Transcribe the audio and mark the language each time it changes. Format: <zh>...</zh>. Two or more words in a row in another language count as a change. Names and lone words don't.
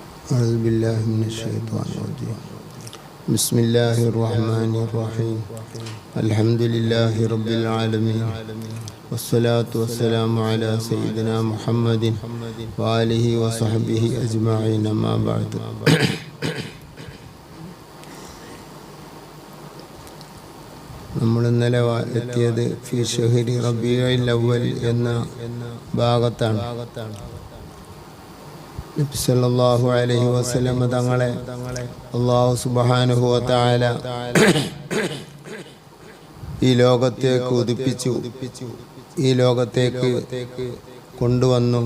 <ar>أعوذ بالله من الشيطان الرجيم بسم الله الرحمن الرحيم الحمد لله رب العالمين والصلاة والسلام على سيدنا محمد وآله وصحبه أجمعين ما بعد.</ar> <ml>നമ്മൾ ഇന്നലെ എത്തിയത്</ml> <ar>في شهر ربيع الأول</ar> <ml>എന്ന ഭാഗത്താണ്. നബി</ml> <ar>صلى الله عليه وسلم</ar> <ml>തങ്ങളെ</ml> <ar>الله سبحانه وتعالى</ar> <ml>ഈ ലോകത്തേക്ക് ഉദിപ്പിച്ചു, ഈ ലോകത്തേക്ക് കൊണ്ടുവന്നു.</ml>